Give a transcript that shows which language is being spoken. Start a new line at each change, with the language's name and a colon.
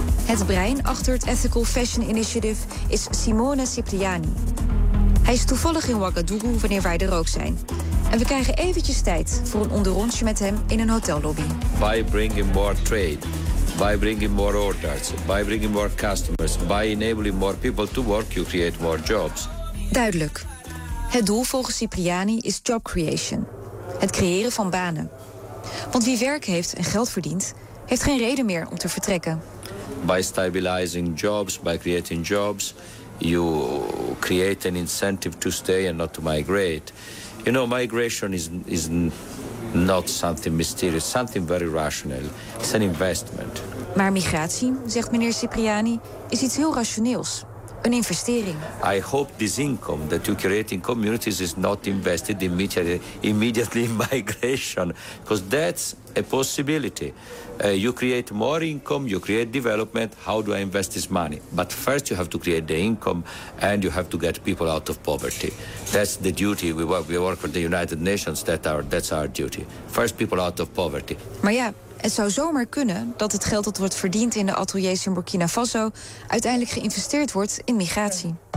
Dutch: Het brein achter het Ethical Fashion Initiative is Simone Cipriani. Hij is toevallig in Ouagadougou wanneer wij er ook zijn. En we krijgen eventjes tijd voor een onderrondje met hem in een hotellobby.
English: By bringing more trade, by bringing more orders, by bringing more customers, by enabling more people to work, you create more jobs.
Dutch: Duidelijk. Het doel volgens Cipriani is job creation. Het creëren van banen. Want wie werk heeft en geld verdient, heeft geen reden meer om te vertrekken.
English: By stabilizing jobs, by creating jobs, you create an incentive to stay and not to migrate. You know, migration is not something mysterious, something very rational. It's an investment.
Dutch: Maar migratie, zegt meneer Cipriani, is iets heel rationeels. Een investering.
English: I hope this income that you create in communities is not invested immediately in migration. Because that's a possibility. You create more income, you create development. How do I invest this money? But first you have to create the income and you have to get people out of poverty. That's the duty. We work for the United Nations. That's our duty. First people out of poverty.
Dutch: Maar ja, het zou zomaar kunnen dat het geld dat wordt verdiend in de ateliers in Burkina Faso uiteindelijk geïnvesteerd wordt in migratie.